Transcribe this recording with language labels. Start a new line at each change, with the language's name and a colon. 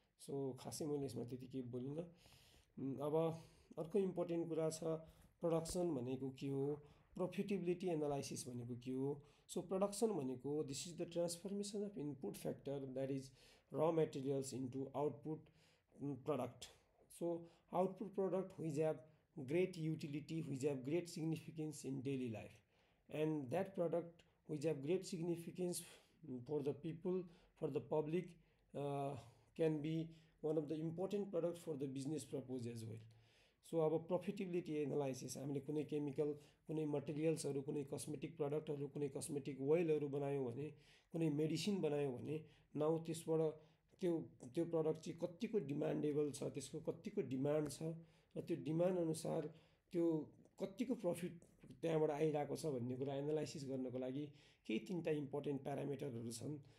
Nepali: So खासै मैले यसमा त्यति केही बोलिनँ। अब अर्को इम्पोर्टेन्ट कुरा छ प्रोडक्सन भनेको के हो, प्रफिटेबिलिटी एनालाइसिस भनेको के हो।
English: So production भनेको this is the transformation of input factor that is raw materials into output product. So output product which have great utility, which have great significance in daily life, and that product which have great significance for the people, for the public, can be one of the important product for the business purpose as well.
Nepali: So अब profitability analysis, हामीले कुनै chemical, कुनै मटेरियल्सहरू, कुनै cosmetic प्रडक्टहरू, कुनै cosmetic ओइलहरू बनायौँ भने, कुनै मेडिसिन बनायौँ भने नाउ त्यसबाट त्यो त्यो प्रडक्ट चाहिँ कतिको डिमान्डेबल छ, त्यसको कतिको डिमान्ड छ, र त्यो डिमान्ड अनुसार त्यो कतिको प्रफिट त्यहाँबाट आइरहेको छ भन्ने कुरा एनालाइसिस गर्नको लागि केही तिनवटा इम्पोर्टेन्ट प्यारामिटरहरू छन्।